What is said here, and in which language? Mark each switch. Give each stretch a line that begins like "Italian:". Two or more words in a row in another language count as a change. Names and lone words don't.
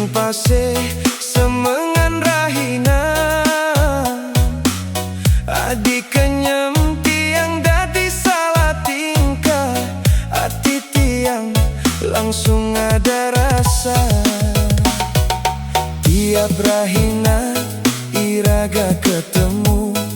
Balinese: masih semengan rahina adik kenyem tiang dadi
Indonesian: salah tingkah
Balinese: hati tiang
Indonesian: langsung ada rasa tiap
Balinese: rahina iraga ketemu